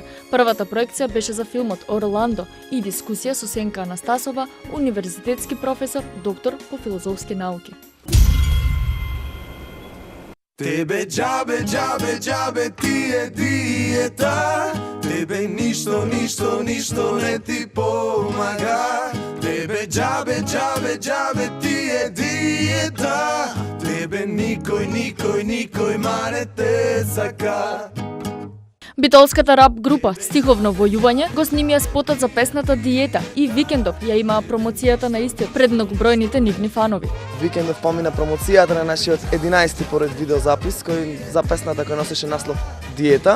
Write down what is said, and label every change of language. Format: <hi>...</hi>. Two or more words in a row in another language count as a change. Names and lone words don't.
<mk>Првата проекција беше за филмот Орландо и дискусија со Сенка Анастасова, универзитетски професор, доктор по филозофски науки. Тебе џабе, џабе, џабе ти е диета. Тебе ништо не ти помага.</mk> <sr>džabe, džabe, džabe ti je dijeta.</sr> <mk>Тебе никој маре те сака. Битолската рап група Стиховно војување го снимија спотот за песната Диета и Викендов ја имаа промоцијата на истиот пред многобројните нивни фанови. Викендов помина промоцијата на нашиот 11-ти поред видеозапис за песната која носеше наслов Диета.</mk>